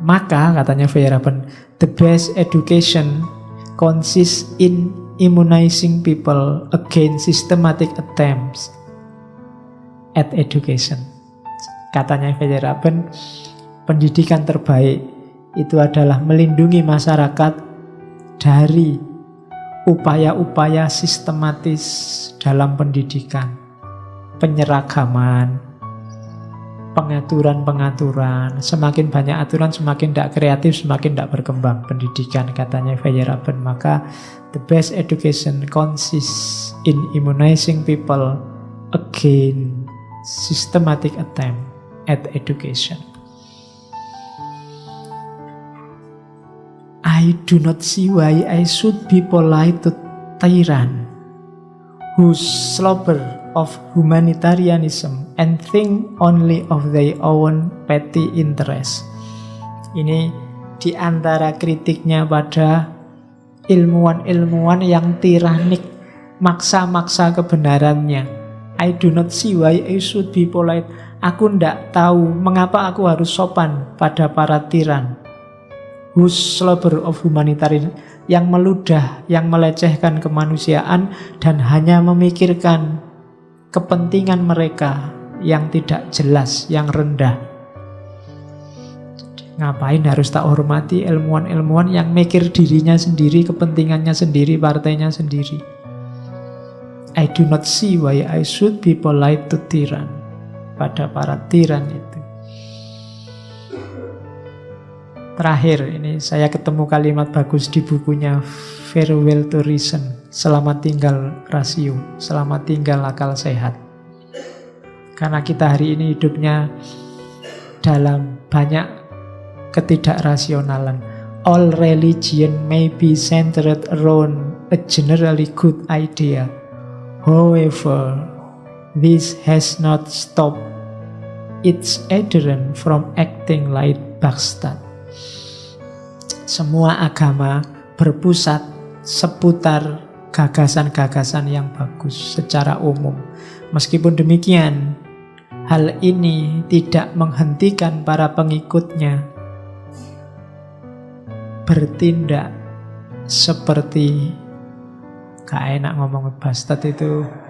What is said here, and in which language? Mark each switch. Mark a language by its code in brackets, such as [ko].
[id] Maka katanya Feyerabend, [en] the best education consists in immunizing people against systematic attempts at education. [id] Katanya Feyerabend, pendidikan terbaik itu adalah melindungi masyarakat dari upaya-upaya sistematis dalam pendidikan, penyeragaman, pengaturan-pengaturan. Semakin banyak aturan, semakin tidak kreatif, semakin tidak berkembang pendidikan, katanya Feyerabend. [en] Maka the best education consists in immunizing people against systematic attempt at education. I do not see why I should be polite to tyrant who slobber of humanitarianism and think only of their own petty interest. [id] Ini di antara kritiknya pada ilmuwan-ilmuwan yang tiranik, maksa-maksa kebenarannya. [en] I do not see why I should be polite. [id] Aku tidak tahu mengapa aku harus sopan pada para tiran. [en] Whose slobber of humanitarian, [id] yang meludah, yang melecehkan kemanusiaan dan hanya memikirkan kepentingan mereka yang tidak jelas, yang rendah. Ngapain harus tak hormati ilmuwan-ilmuwan yang mikir dirinya sendiri, kepentingannya sendiri, partainya sendiri. [en] I do not see why I should be polite to tyrann. [id] Pada para tiran itu. Terakhir, ini saya ketemu kalimat bagus di bukunya Farewell to Reason. Selamat tinggal rasio, selamat tinggal akal sehat. Karena kita hari ini hidupnya dalam banyak ketidakrasionalan. [en] All religion may be centered around a generally good idea. However, this has not stopped its adherent from acting like bastard. [id] Semua agama berpusat seputar gagasan-gagasan yang bagus secara umum. Meskipun demikian, hal ini tidak menghentikan para pengikutnya bertindak seperti, gak enak ngomong bastard itu.